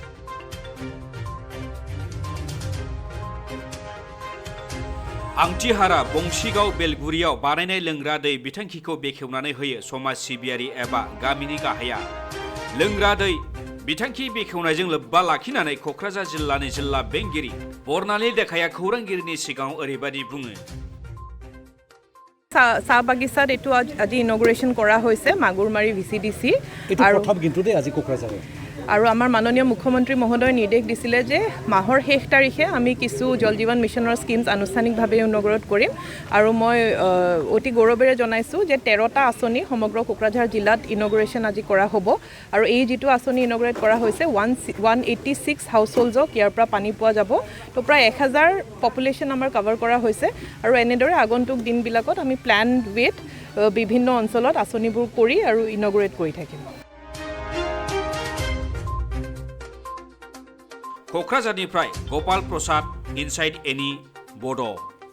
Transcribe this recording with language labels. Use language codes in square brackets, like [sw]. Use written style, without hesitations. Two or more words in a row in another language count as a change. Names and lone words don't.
[brx] आंथिहारा बंशीगाव बेलगुरियाव बानायनाय लोंग्रा दै बिथांखिखौ बेखेवनानै होयो समाज सिबियारि एबा गामिनि गाहाया। लोंग्रा दै बिथांखि बेखेवनायजों लोब्बा लाखिनानै क'क्राझार जिल्लानि जिल्ला बेंगिरि बर्नाली देखाया खौरांगिरिनि सिगाङाव ओरैबायदि बुङो। [as] চাহ বাগিচাত এইটো আজি ইনগ্ৰেশ্যন কৰা হৈছে মাগুৰমাৰী VCDC আৰু আমাৰ মাননীয় মুখ্যমন্ত্ৰী মহোদয়ে নিৰ্দেশ দিছিলে যে মাহৰ শেষ তাৰিখে আমি কিছু জল জীৱন মিছনৰ স্কিমছ আনুষ্ঠানিকভাৱে ইনগ্ৰেট কৰিম আৰু মই অতি গৌৰৱেৰে জনাইছোঁ যে 13টা আঁচনি সমগ্ৰ কোকৰাঝাৰ জিলাত ইনগ্ৰেশ্যন আজি কৰা হ'ব আৰু এই যিটো আঁচনি ইনগ্ৰেট কৰা হৈছে 186 হাউচহোল্ডক ইয়াৰ পৰা পানী পোৱা যাব। তো প্ৰায় 1000 পপুলেশ্যন আমাৰ কভাৰ কৰা হৈছে আৰু এনেদৰে আগন্তুক দিনবিলাকত আমি প্ল্যান ৱেত বিভিন্ন অঞ্চলত আঁচনিবোৰ কৰি আৰু ইনগ্ৰেট কৰি থাকিম। [brx] क'क्राझारनिफ्राय गपाल प्रसाद इनसाइड एनि बड'।